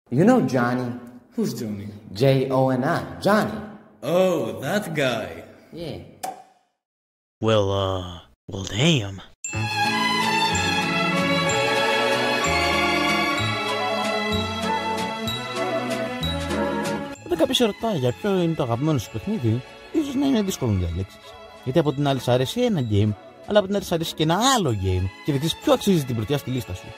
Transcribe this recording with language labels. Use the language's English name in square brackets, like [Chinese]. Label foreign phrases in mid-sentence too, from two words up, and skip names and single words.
[English] You know Johnny? Who's Johnny? J-O-N-I, Johnny. Oh, that guy. Yeah. Well, damn. [Greek] Όταν κάποιος σε ρωτάει για ποιο είναι το αγαπημένο σου παιχνίδι, ίσως να είναι δύσκολο να διαλέξεις. Γιατί από την άλλη σ' αρέσει ένα game, αλλά από την άλλη σ' αρέσει και ένα άλλο game και δεν ξέρεις ποιο αξίζει την πρωτιά στη λίστα σου.